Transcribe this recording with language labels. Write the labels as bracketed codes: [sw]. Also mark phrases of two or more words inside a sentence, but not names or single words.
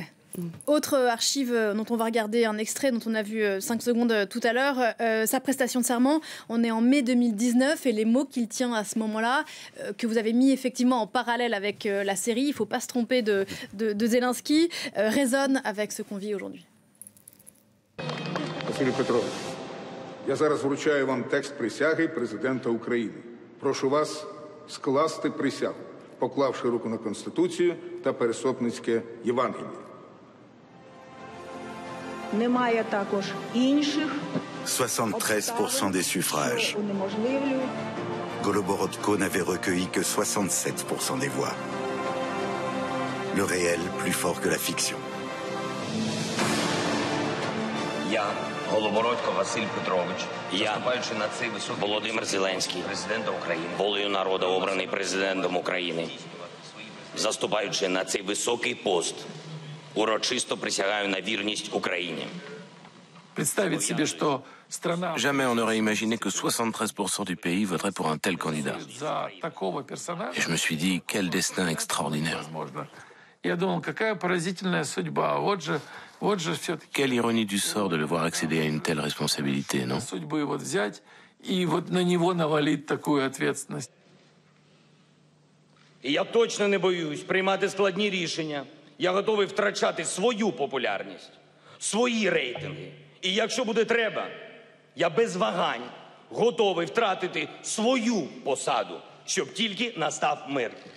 [fr] Autre archive dont on va regarder un extrait dont on a vu 5 secondes tout à l'heure, sa prestation de serment. On est en mai 2019 et les mots qu'il tient à ce moment-là, que vous avez mis effectivement en parallèle avec la série, il ne faut pas se tromper de Zelensky, résonnent avec ce qu'on vit aujourd'hui. [uk] Василій Петрович, я зараз вручаю вам текст присяги президента України. Прошу вас скласти присягу, поклавши руку на Конституцію та Пересопницьке Євангеліє. [fr] 73% des suffrages. Goloborodko n'avait recueilli que 67% des voix. Le réel plus fort que la fiction. [uk] Я, Голобородько Василь Петрович, наступаючи на цей високий Володимир Зеленський, президента України, волею народу обраний президентом України, заступаючи на цей високий пост, урочисто присягаю на вірність Україні. [fr] Jamais on n'aurait imaginé que 73% du pays voterait pour un tel candidat. Et je me suis dit, quel destin extraordinaire. Quelle ironie du sort de le voir accéder à une telle responsabilité, non? [uk] І я точно не боюсь приймати складні рішення. Я готовий втрачати свою популярність, свої рейтинги. І якщо буде треба, я без вагань готовий втратити свою посаду, щоб тільки настав мир.